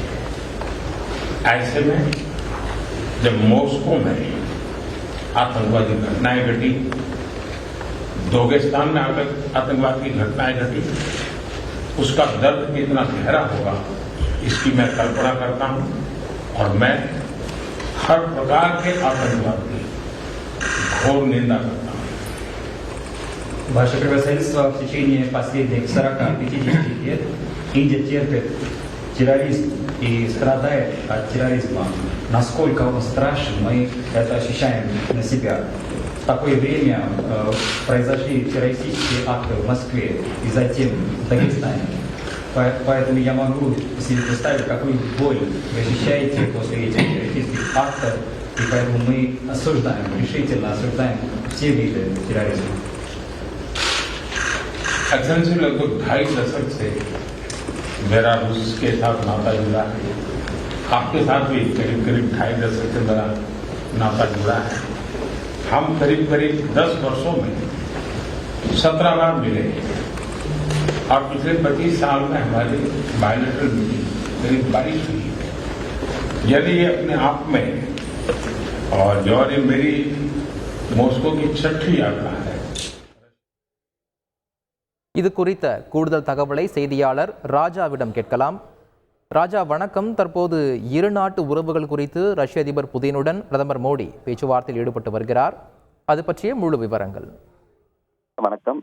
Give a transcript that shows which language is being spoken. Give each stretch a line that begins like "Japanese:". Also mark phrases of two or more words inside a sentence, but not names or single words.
Hindi: ऐसे में जब मॉस्को में आतंकवादी घटनाएं घटी, दोगेस्तान में आतंकवाद की घटनाएं घटी, उसका दर्द कितना गहरा होगा इसकी मैं कल्पना करता हूं और मैं हर प्रकार के आतंकवाद की घोर निंदा करता हूं.
Russian: Ваше превосходительство, в течение последних 40-50 лет Индия терпит терроризм и страдает от терроризма. Насколько он страшен, мы это ощущаем на себя. В такое время произошли террористические акты в Москве и затем в Дагестане. Поэтому я могу себе представить, какую боль вы ощущаете после этих террористических актов, и поэтому мы осуждаем, решительно осуждаем все виды терроризма.
Hindi: एक्सेंसी लगभग 2.5 दशक से मेरा रूस के साथ नाता जुड़ा है. आपके साथ भी करीब 2.5 दशक से मेरा नाता जुड़ा है. हम करीब 10 वर्षों में 17 बार मिले और पिछले 25 साल में हमारी
English: bilateral meeting
Hindi: करीब 22 हुई. यदि ये अपने आप में और जो ये मेरी मॉस्को की 6ठी यात्रा है.
Tamil: இது குறித்த கூடுதல் தகவலை செய்தியாளர் ராஜாவிடம் கேட்கலாம். ராஜா வணக்கம். தற்போது இரு நாட்டு உறவுகள் குறித்து ரஷ்ய அதிபர் புதினுடன் பிரதமர் மோடி பேச்சுவார்த்தையில் ஈடுபட்டு வருகிறார். அது பற்றிய முழு விவரங்கள். வணக்கம்.